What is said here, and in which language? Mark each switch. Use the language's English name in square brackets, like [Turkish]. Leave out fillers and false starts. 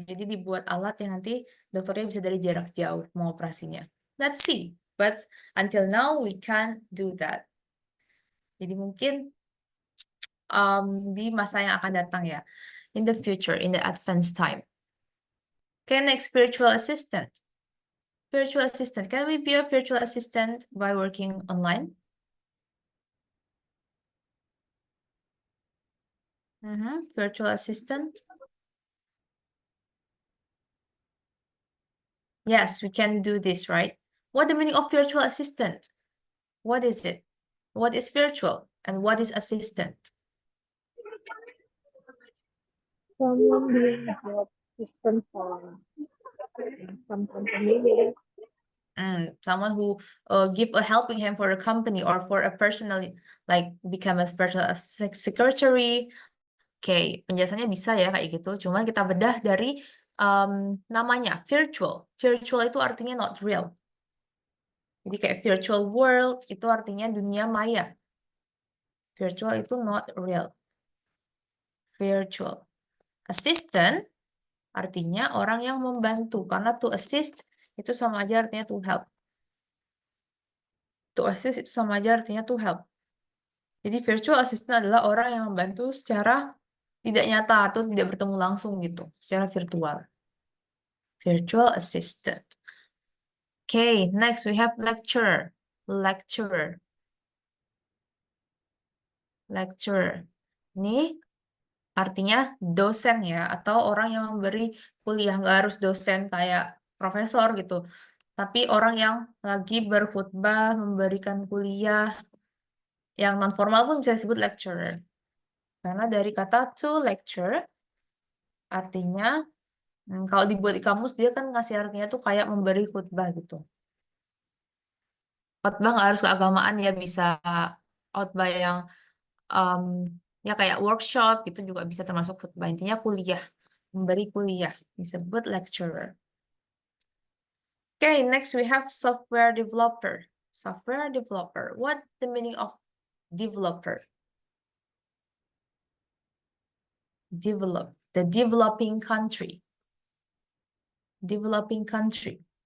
[Indonesian] Jadi dibuat alat yang nanti dokternya bisa dari jarak jauh mengoperasinya. [English] Let's see. But until now we can't do that. [Indonesian] Jadi mungkin di masa yang akan datang ya. [English] In the future, in the advanced time. Okay, next, virtual assistant. Virtual assistant. Can we be a virtual assistant by working online? Virtual assistant. Yes, we can do this, right? What the meaning of virtual assistant? What is it? What is virtual and what is assistant? Someone doing a job system for some company. Someone who give a helping hand for a company or for a personal, like become a personal secretary. [Indonesian] Oke, penjelasannya bisa ya kayak gitu. Cuman kita bedah dari namanya virtual. Virtual itu artinya [English] not real. [Indonesian] Jadi kayak virtual world itu artinya dunia maya. [English] Virtual itu not real. Virtual. [Indonesian] Assistant artinya orang yang membantu. Karena [English] to assist [Indonesian] itu sama aja artinya [English] to help. To assist [Indonesian] itu sama aja artinya [English] to help. [Indonesian] Jadi virtual assistant adalah orang yang membantu secara tidak nyata atau tidak bertemu langsung gitu, secara virtual. [English] Virtual assistant. Okay, next we have lecturer. Lecturer. Lecturer. [Indonesian] Ini artinya dosen ya, atau orang yang memberi kuliah. Nggak harus dosen kayak profesor gitu. Tapi orang yang lagi berkhutbah, memberikan kuliah, yang non-formal pun bisa disebut lecturer. Karena dari kata to lecture, artinya, kalau dibuat di kamus, dia kan ngasih artinya tuh kayak memberi khutbah gitu. Khutbah nggak harus keagamaan ya, bisa khutbah yang ya kayak workshop gitu juga bisa termasuk khutbah. Intinya kuliah, memberi kuliah, disebut lecturer. [English] Okay, next we have software developer. Software developer. What the meaning of developer? Develop. The developing country. Developing country.